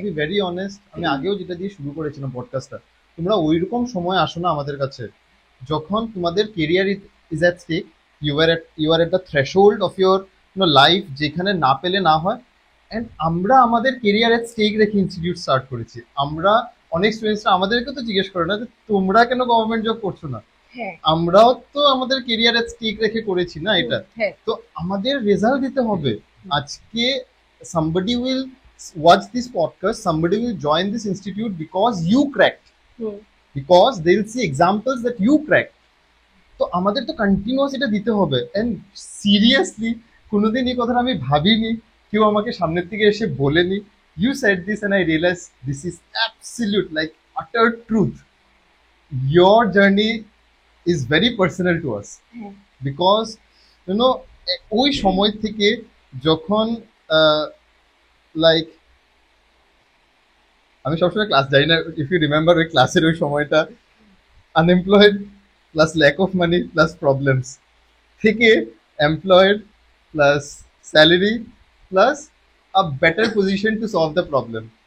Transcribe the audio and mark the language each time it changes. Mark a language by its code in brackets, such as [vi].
[bn] Two be very honest, আমি আগেও যেটা দিয়ে শুরু করেছিলাম পডকাস্টটা, তোমরা ওইরকম সময় আসো না আমাদের কাছে যখন তোমাদের career [en] is at stake, you are at the threshold of your life, [bn] যেখানে না পেলে না হয়। অ্যান্ড আমরা আমাদের কেরিয়ার এট স্টেক রেখে ইনস্টিটিউট স্টার্ট করেছি। আমরা অনেক স্টুডেন্টসরা আমাদেরকে তো জিজ্ঞেস করে না যে তোমরা কেন গভর্নমেন্ট জব করছো না, হ্যাঁ আমরাও তো আমাদের কেরিয়ার এট স্টেক রেখে করেছি না এটা। হ্যাঁ তো আমাদের রেজাল্ট দিতে হবে। [en] আজকে somebody will watch this podcast, somebody will join this institute because you cracked, hmm because they will see examples that you cracked. [bn] তো আমাদের তো কন্টিনিউয়াস এটা দিতে হবে। এন্ড সিরিয়াসলি কোনোদিন এই কথাটা আমি ভাবিনি, কেউ আমাকে সামনের থেকে এসে বলেনি। [en] You said this and I realise this is absolute like utter truth. your journey is very personal to us [bn] হ্যাঁ [en] because you know [bn] ওই সময় থেকে যখন লাইক আমি সবসময় ক্লাস যাই না, [en] if you remember [bn] ওই ক্লাসের ওই সময়টা [en] Unemployed plus lack of money plus problems থেকে employed plus salary plus a better position to solve the problem.